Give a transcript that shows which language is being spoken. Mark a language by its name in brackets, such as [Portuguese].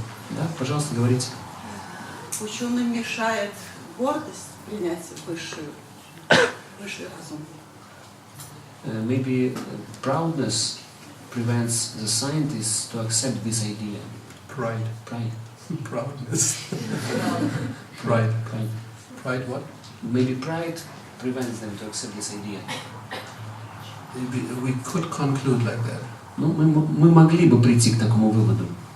[Russian] Да, пожалуйста, говорите. Ученым мешает гордость принять высший разум. [English] Maybe proudness prevents the scientists to accept this idea. Pride. Pride. Proudness. Pride. Pride. Pride what? Maybe pride prevents them to accept this idea. We could conclude like that. [Russian] Ну, мы могли бы прийти к такому выводу.